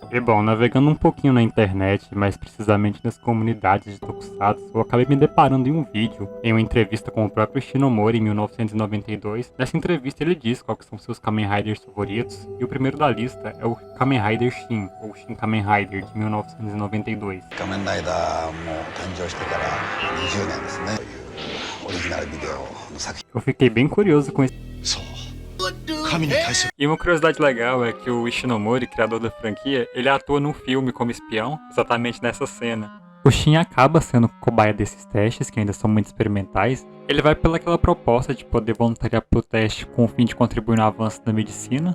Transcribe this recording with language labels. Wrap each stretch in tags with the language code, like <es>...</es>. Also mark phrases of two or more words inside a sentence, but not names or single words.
<pt>E bom, navegando um pouquinho na internet, mais precisamente nas comunidades de tokusatsu, eu acabei me deparando em um vídeo, em uma entrevista com o próprio Ishinomori em 1992. Nessa entrevista ele diz quais são seus Kamen Riders favoritos, e o primeiro da lista é o Kamen Rider Shin, ou Shin Kamen Rider, de 1992.</pt> <ja>Kamen Rider も誕生してから20年ですね。オリジナルビデオの作品。</ja> <pt>Eu fiquei bem curioso com isso.</pt> <ja>そう。神に対する</ja> <pt>E uma curiosidade legal é que o Ishinomori, criador da franquia, ele atua num filme como espião, exatamente nessa cena. O Shin acaba sendo cobaia desses testes, que ainda são muito experimentais. Ele vai pelaquela proposta de poder voluntariar pro teste com o fim de contribuir no avanço da medicina.</pt>